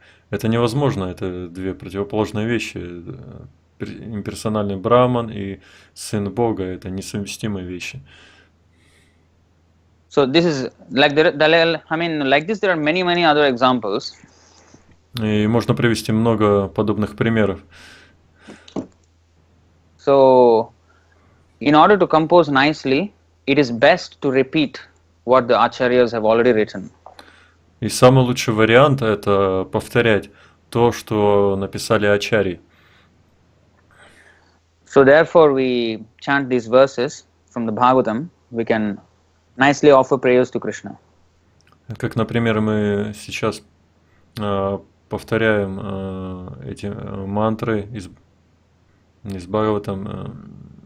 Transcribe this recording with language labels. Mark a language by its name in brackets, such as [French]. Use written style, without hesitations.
[Russian] Это невозможно, это две противоположные вещи. Имперсональный Браман и сын Бога – это несовместимые вещи. [English] So this is like like this there are many other examples. [Russian] И можно привести много подобных примеров. [English] So in order to compose nicely, it is best to repeat what the acharyas have already written. [Russian] И самый лучший вариант – это повторять то, что написали ачарьи. [English] So therefore we chant these verses from the Bhagavatam, we can nicely offer prayers to Krishna. [Russian] Как, например, мы сейчас повторяем эти мантры из Бхагаватам.